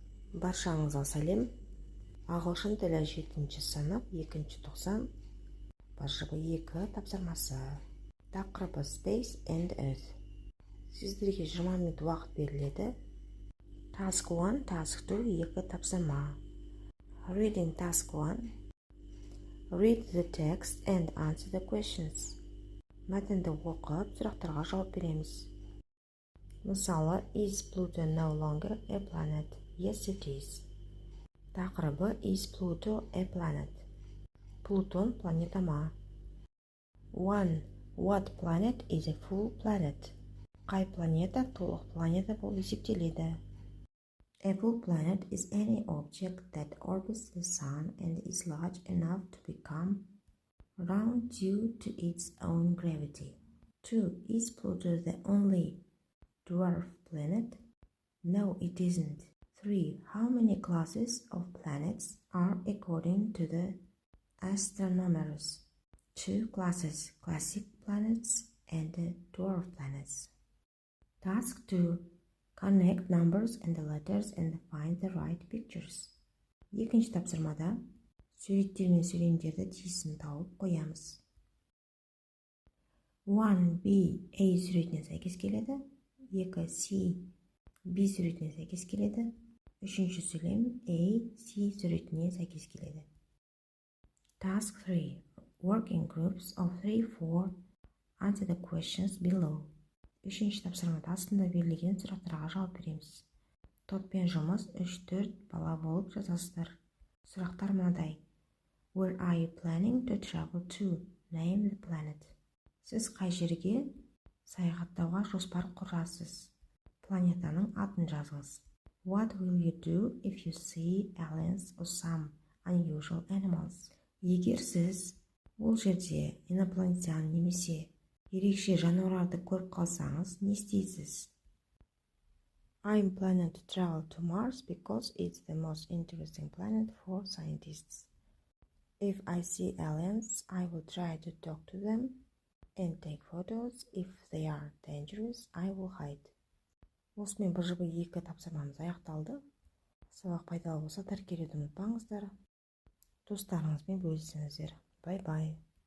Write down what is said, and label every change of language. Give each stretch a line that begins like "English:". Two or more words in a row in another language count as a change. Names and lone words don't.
Kazakh: Баршаңызға сәлем. Ағылшын тілі 7-ші сынып 2-ші тоқсан башыбы 2 тапсырмасы. Тақырыбы Space and Earth. Сіздерге 20 минут уақыт беріледі.
English: Task 1, Task 2, 2 тапсырма. Reading Task 1. Read the text and answer the questions.
Kazakh: Мәтінді оқып, сұрақтарға жауап береміз. Мысалы,
English: Is Pluto no longer a planet? Yes, it is. Тақырыбы Is Pluto a planet?
Kazakh: Плутон планета ма? 1.
English: What planet is a full planet?
Kazakh: Қай планета толық планета болып есептеледі?
English: A full planet is any object that orbits the sun and is large enough to become round due to its own gravity. 2. Is Pluto the only dwarf planet? No, it isn't. 3. How many classes of planets are according to the astronomers? 2 classes, classic planets and dwarf planets. Task 2. Connect numbers and the letters and find the right pictures.
Kazakh: Екінші тапсырмада суреттер мен сөйлемдерді тиісін тауып қоямыз. 1. B, A суретіне сәйкес келеді. 2. C, B суретіне сәйкес келеді. 3. сөйлем A, C суретіне сәйкес келеді.
English: Task 3. Work in groups of 3-4. Answer the questions below. 3.
Kazakh: тапсырмада астында берілген сұрақтарға жауап береміз. Топпен жұмыс 3-4 бала болып жазасыздар. Сұрақтар мынадай. Where are you planning to travel to? Name the planet. Сіз қай жерге саяхаттауға жоспар құрасыз? Планетаның атын жазыңыз.
English: What will you do if you see aliens or some unusual animals?
Kazakh: Егер сіз ол жерде инопланетян немесе ерекше жануарларды көріп қалсаңыз, не істейсіз?
English: I'm planning to travel to Mars because it's the most interesting planet for scientists. If I see aliens, I will try to talk to them and take photos. If they are dangerous, I will hide.
Kazakh: Осымен бжб 2 тапсырмамыз аяқталды. Сабақ пайдалы болса тәркелеуді ұмытпаңыздар. Достарыңызбен бөлісіңіздер. Бай-бай.